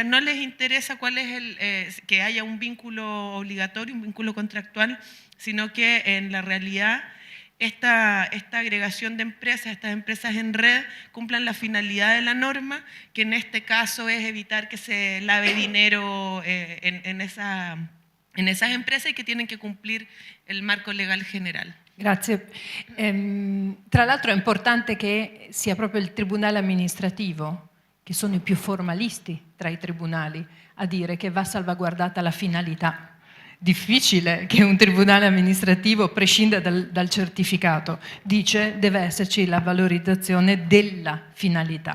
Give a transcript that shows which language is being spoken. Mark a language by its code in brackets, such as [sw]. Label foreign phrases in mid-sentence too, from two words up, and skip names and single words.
[es] no les interesa cuál es que haya un vínculo obligatorio, un vínculo contractual, sino que en la realidad esta agregación de empresas, estas empresas en red, cumplan la finalidad de la norma, que en este caso es evitar que se lave dinero en esas empresas y que tienen que cumplir il marco legal general. [it] Grazie. Tra l'altro è importante che sia proprio il tribunale amministrativo, che sono i più formalisti tra i tribunali, a dire che va salvaguardata la finalità. Difficile che un tribunale amministrativo prescinda dal certificato, dice deve esserci la valorizzazione della finalità.